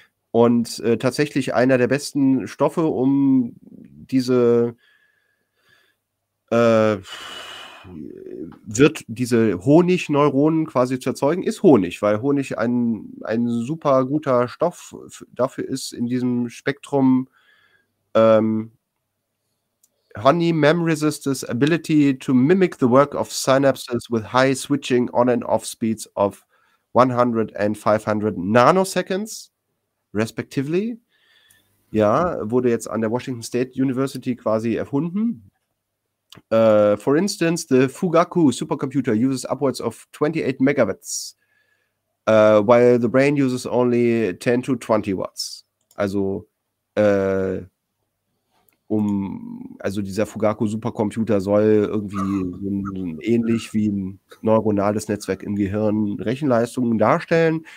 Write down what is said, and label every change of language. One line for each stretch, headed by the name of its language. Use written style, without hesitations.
German: Und tatsächlich einer der besten Stoffe, um diese Honigneuronen quasi zu erzeugen, ist Honig, weil Honig ein super guter Stoff dafür ist, in diesem Spektrum
English: Honey Memresist's ability to mimic the work of synapses with high switching on and off speeds of 100 and 500 nanoseconds, respectively.
German: Ja, wurde jetzt an der Washington State University quasi erfunden.
English: For instance, the Fugaku supercomputer uses upwards of 28 megawatts, while the brain uses only 10 to 20 watts.
German: Also, also dieser Fugaku-Supercomputer soll irgendwie ähnlich wie ein neuronales Netzwerk im Gehirn Rechenleistungen darstellen.